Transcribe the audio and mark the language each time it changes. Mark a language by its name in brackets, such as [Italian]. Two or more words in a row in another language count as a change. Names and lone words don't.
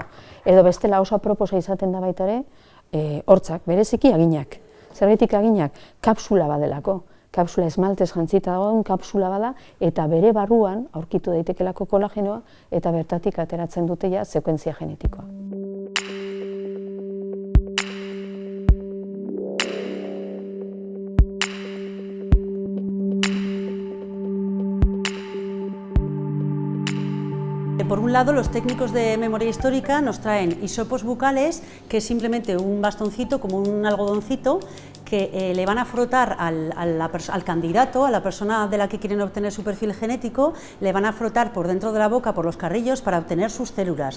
[Basque] Edo bestela oso aproposa izaten da baita ere, hortzak, bereziki aginak. Zergatik aginak, kapsula badelako. Kapsula esmaltez jantzita dagoen kapsula bada, eta bere barruan aurkitu daitekelako kolagenoa, eta bertatik ateratzen dute ja sekuentzia genetikoa. [Spanish] Por un lado, los técnicos de memoria histórica nos traen hisopos bucales, que es simplemente un bastoncito, como un algodoncito, que le van a frotar al candidato, a la persona de la que quieren obtener su perfil genético, le van a frotar por dentro de la boca, por los carrillos, para obtener sus células.